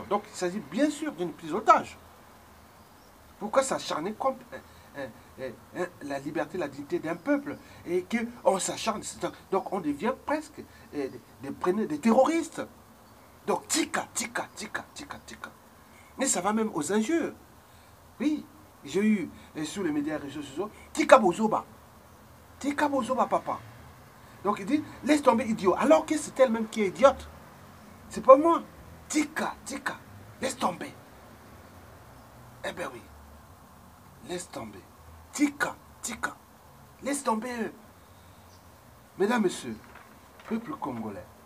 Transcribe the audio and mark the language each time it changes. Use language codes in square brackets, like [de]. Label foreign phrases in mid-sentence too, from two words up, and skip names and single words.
[fr] Donc, il s'agit bien sûr d'une prise d'otage. Pourquoi s'acharner contre la liberté, la dignité d'un peuple et qu'on s'acharne? Donc, on devient presque des terroristes. Donc, [ln] tika, tika, tika, tika, tika. [fr] Mais ça va même aux injures. Oui, j'ai eu sur les médias et réseaux sociaux, [ln] tika bozoba. Tika bozoba, papa. [fr] Donc, il dit, laisse tomber, idiot. Alors que c'est elle-même qui est idiote. C'est pas moi. [ln] Tika, tika. [fr] Laisse tomber. Eh ben oui. Laisse tomber. [ln] Tika, tika. [fr] Laisse tomber. Mesdames, messieurs, peuple congolais.